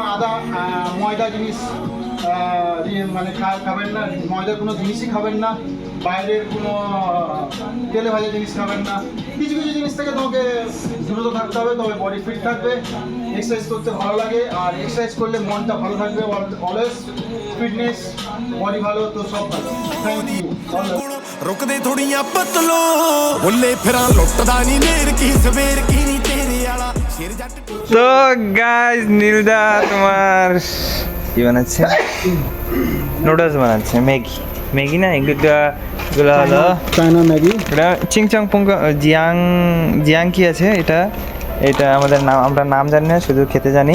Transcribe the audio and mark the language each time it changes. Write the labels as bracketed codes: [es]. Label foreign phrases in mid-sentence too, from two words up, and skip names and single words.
[bn] আদা, ময়দা জিনিস মানে খাবেন না, ময়দার কোনো জিনিসই খাবেন না। বাইরের কোনো তেলে ভাজা জিনিস খাবেন না। কিছু কিছু জিনিস থেকে তোমাকে দ্রুত থাকতে হবে, তবে [en] body fit [bn] থাকবে, এক্সারসাইজ করতে ভালো লাগে, আর এক্সারসাইজ করলে মনটা ভালো থাকবে, [en] always fitness, [bn] বডি ভালো তো সব ভালো। [en] thank you. [pa] ਰੁਕਦੇ ਥੋੜੀਆਂ ਪਤਲੋ ਬੁੱਲੇ ਫਿਰਾਂ ਲੁੱਟਦਾ ਨਹੀਂ ਨੇਰ ਕੀ ਸਵੇਰ ਕੀ ਨਹੀਂ ਤੇਰੇ ਵਾਲਾ ਸ਼ੇਰ ਜੱਟ [bn] তো গাইস নীলদা তোমার কি বানাচ্ছে? নুডলস বানাচ্ছে, ম্যাগি। ম্যাগি না, এগুলো হলো চায়না ম্যাগি। এটা চিংচং পঙ্গ জিয়াং জিয়াং কি আছে এটা, এটা আমাদের নাম, আমরা নাম জানি না, শুধু খেতে জানি।